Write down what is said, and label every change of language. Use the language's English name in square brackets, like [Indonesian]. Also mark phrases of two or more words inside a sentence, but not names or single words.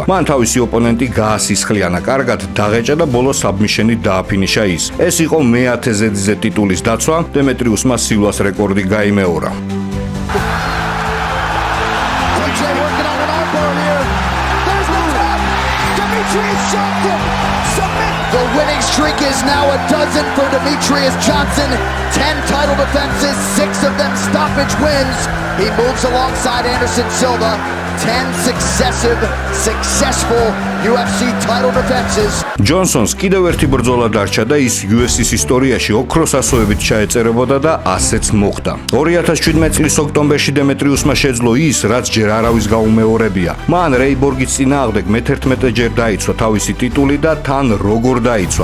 [Georgian] მან თავისი ოპონენტი გაასისხლიანა კარგად, დაღეჭა და ბოლო საბმიშენით დააფინიშა ის. ეს იყო მე-10 ზედზე ტიტულის დაცვა, დემეტრიუსმა სილვას რეკორდი გაიმეორა. [English] The winning streak is now a dozen for Demetrius Johnson. 10 title defenses, 6 of them stoppage wins. He moves alongside Anderson Silva. 10 successful UFC title defenses. [Georgian] ჯონსონს კიდევ ერთი ბრძოლა დარჩა და ის UFC-ის ისტორიაში ოქროს ასოებით ჩაეწერებოდა და ასეც მოხდა. 2017 წლის ოქტომბერში დემეტრიუსმა შეძლო ის, რაც ჯერ არავის გაუმეორებია. მან რეიბორგის წინააღმდეგ მე-11ჯერ დაიცვა თავისი ტიტული და თან როგორ დაიცვა.